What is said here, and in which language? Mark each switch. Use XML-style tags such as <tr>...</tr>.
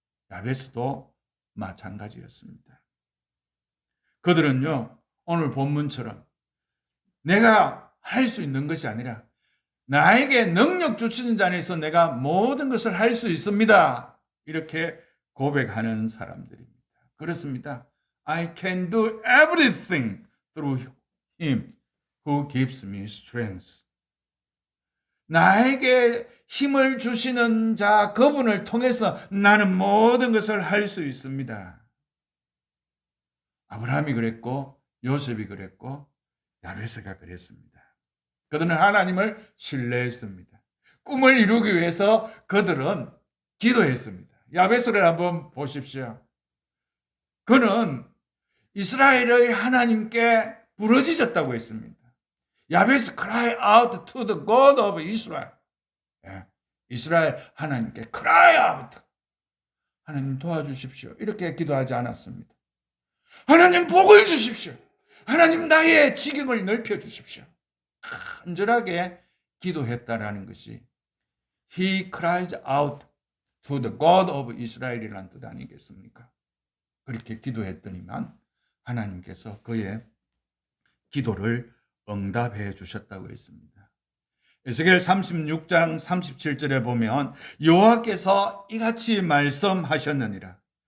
<ko>야베스도 마찬가지였습니다. 그들은요, 오늘 본문처럼 내가 할 수 있는 것이 아니라 나에게 능력 주시는 자 안에서 내가 모든 것을 할 수 있습니다. 이렇게 고백하는 사람들입니다. 그렇습니다.</ko> <en>I can do everything through him who gives me strength.</en> <ko>나에게 힘을 주시는 자 그분을 통해서 나는 모든 것을 할 수 있습니다. 아브라함이 그랬고 요셉이 그랬고 야베스가 그랬습니다. 그들은 하나님을 신뢰했습니다. 꿈을 이루기 위해서 그들은 기도했습니다. 야베스를 한번 보십시오. 그는 이스라엘의 하나님께 부르짖었다고 했습니다.</ko> <en>야베스 cry out to the God of Israel.</en> <ko>이스라엘 하나님께 cry out. 하나님 도와주십시오. 이렇게 기도하지 않았습니다. 하나님 복을 주십시오. 하나님 나의 지경을 넓혀 주십시오. 간절하게 기도했다라는 것이 He cried out to the God of Israel 이라는 뜻 아니겠습니까? 그렇게 기도했더니만 하나님께서 그의 기도를 응답해 주셨다고 했습니다. 에스겔 36장 37절에 보면 여호와께서 이같이 말씀하셨느니라.</ko>